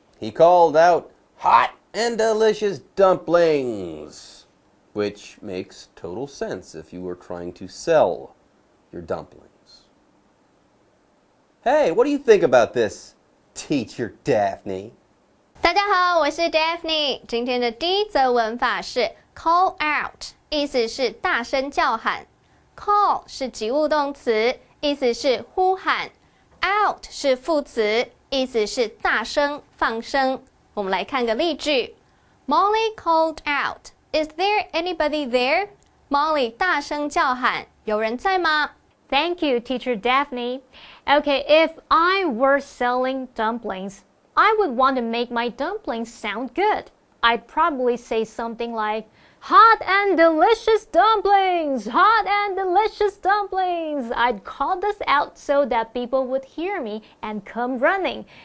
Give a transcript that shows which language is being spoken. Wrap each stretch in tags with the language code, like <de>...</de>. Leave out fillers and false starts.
<en>He called out, "Hot and delicious dumplings," which makes total sense if you were trying to sell your dumplings. Hey, what do you think about this, Teacher Daphne?</en> <zh>大家好，我是 Daphne。今天的第一则文法是 call out， 意思是大声叫喊。 call 是及物动词，意思是呼喊。 out 是副词，意思是大声、放声。我们来看个例句。</zh> <en>Molly called out, "Is there anybody there?"</en> <zh>Molly 大声叫喊，有人在吗？</zh> <en>Thank you, Teacher Daphne. Okay, if I were selling dumplings, I would want to make my dumplings sound good. I'd probably say something like, "Hot and delicious dumplings! Hot and delicious dumplings!" I'd call this out so that people would hear me and come running.</en>